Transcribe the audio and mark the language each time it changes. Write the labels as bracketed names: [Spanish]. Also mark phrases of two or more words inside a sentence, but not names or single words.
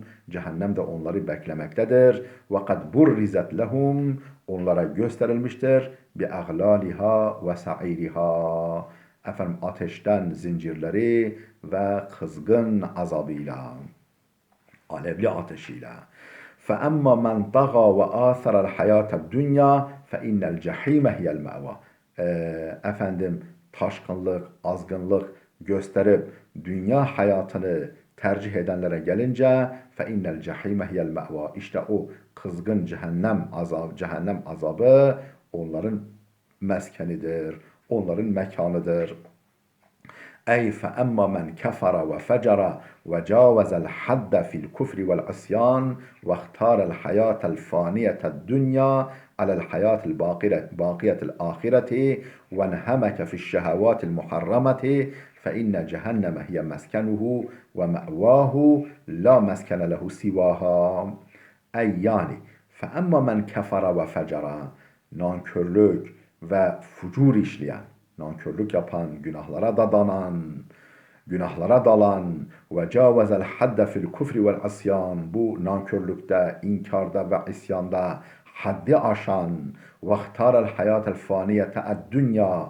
[Turkish] Cehennem de onları beklemektedir. [Arabic] وقد برزت لهم. [Turkish] Onlara gösterilmiştir. [Arabic] بأغلالها وسعيرها. [Turkish] Ateşten zincirleri ve kızgın azabıyla, alevli ateşiyle. [Arabic] فَأَمَّا مَنْ طَغَى وَآثَرَ الْحَيَاةَ الدُّنْيَا فَإِنَّ الْجَحِيمَ هِيَ الْمَأْوَى. [Turkish] Taşkınlık, azgınlık gösterip dünya hayatını tercih edenlere gelince [Arabic] فَإِنَّ الْجَحِيمَ هِيَ الْمَأْوَى. [Turkish] İşte o kızgın cehennem azabı onların meskenidir, onların mekanıdır. [Arabic] Ey فَأَمَّا مَنْ كَفَرَ وَفَجَرَ وَجَاوَزَ الْحَدَّ فِي الْكُفْرِ وَالْعِصْيَانِ وَاخْتَارَ الْحَيَاةَ الْفَانِيَةَ الدُّنْيَا على الحياة الباقية الآخرة وانهمك في الشهوات المحرمة فإن جهنم هي مسكنه ومأواه لا مسكن له سواها. [Turkish] Ey yani [Arabic] فَأَمَّا مَنْ كَفَرَ وَفَجَرَ. [Turkish] Nankörlük ve fucur işleyen, nankörlük yapan, günahlara dalan ve [Arabic] جاوز الحد في الكفر والعصيان. [Turkish] Bu nankörlükte, inkarda ve isyanda haddi aşan ve [Arabic] اختار الحياة الفانية [Turkish] dünya.